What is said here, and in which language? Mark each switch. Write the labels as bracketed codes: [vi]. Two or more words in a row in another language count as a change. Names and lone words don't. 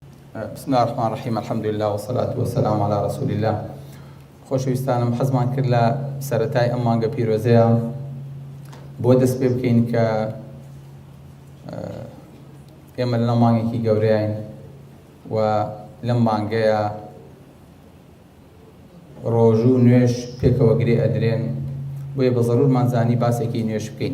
[ar] بسم الله الرحمن الرحيم. الحمد لله والصلاة والسلام على رسول الله. [ckb] خۆشەویستانم، حەزمان کرد لە سەرەتای ئەم مانگە پیرۆزەیە بۆ دەست پێ بکەین کە ئێمە لە مانگێکی گەورەیین و لەم مانگەیە ڕۆژوو نوێژ پێکەوە گرێ ئەدرێن، بۆیە بە زەڕورمان زانی باسێکی نوێژ بکەین.